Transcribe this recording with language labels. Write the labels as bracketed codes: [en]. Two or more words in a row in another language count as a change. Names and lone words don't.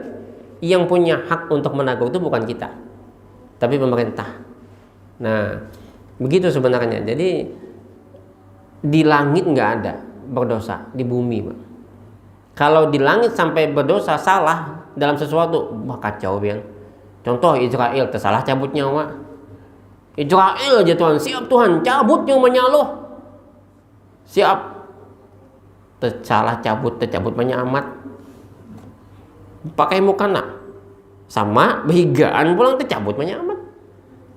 [id] Yang punya hak untuk menegur itu bukan kita, tapi pemerintah. Nah, begitu sebenarnya. Jadi di langit nggak ada berdosa, di bumi, Pak. Kalau di langit sampai berdosa salah dalam sesuatu, wah kacau biang. Contoh Israel tersalah cabut nyawa. Israel aja Tuhan, siap Tuhan cabut nyawanya lo. Siap. Tersalah cabut banyak amat. [bjn] Pakai mukana sama behigaan pulang tercabut banyak amat.